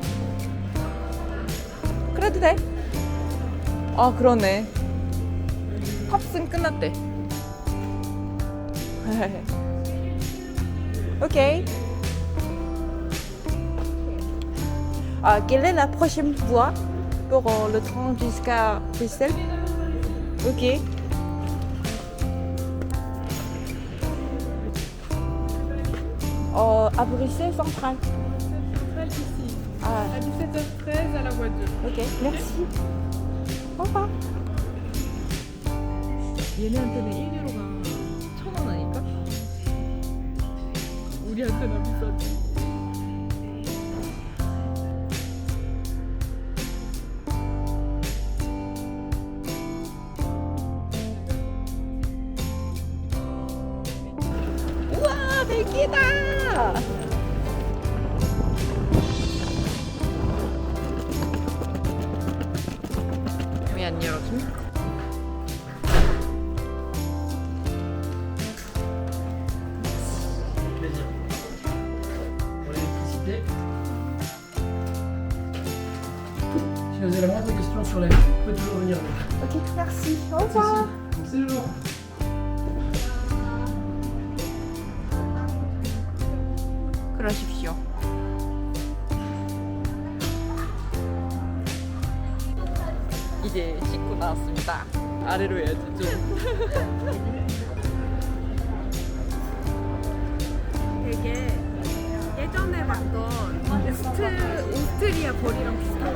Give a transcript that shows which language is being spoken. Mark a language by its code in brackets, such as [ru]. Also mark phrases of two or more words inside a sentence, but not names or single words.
[ko] 그래도 돼? 아 그러네. 팝슨 끝났대. [fr] Ok. Quelle est la prochaine voie pour le train jusqu'à Bruxelles? Ok. À Bruxelles centrale. ici. Ah, À 17h13 à la voiture. ok. Merci. Au revoir. [ko] 얘네한테는 1유로가 1,000원 아닐까? 우리한테는 비싸지. 우와, 벨기에다. 왜 안 열어줌? [fr] Plaisir. Pour l'électricité. Si vous avez la moindre question sur la vie, vous pouvez toujours venir. Ok, merci. Au revoir. Donc c'est le jour. [ko] 그러십시오. 이제 씻고 나왔습니다. 아래로 해야지 좀. 되게 예전에 봤던 오스트리아 거리랑 비슷하고.